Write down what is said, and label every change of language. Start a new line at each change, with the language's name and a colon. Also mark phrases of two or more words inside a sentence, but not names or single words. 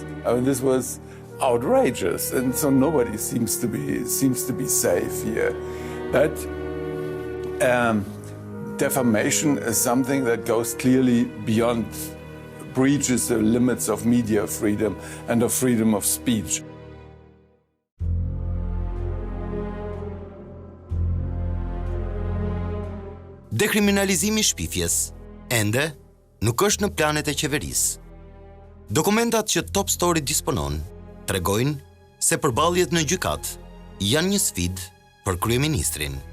English: I mean, this was outrageous, and so nobody seems to be safe here. But defamation is something that goes clearly beyond, breaches the limits of media freedom and of freedom of speech.
Albanian: Dekriminalizimi i shpifjes ende nuk është në planet e qeverisë. Dokumentat që Top Story disponon tregojnë se përballjet në gjykat janë një sfidë për kryeministrin.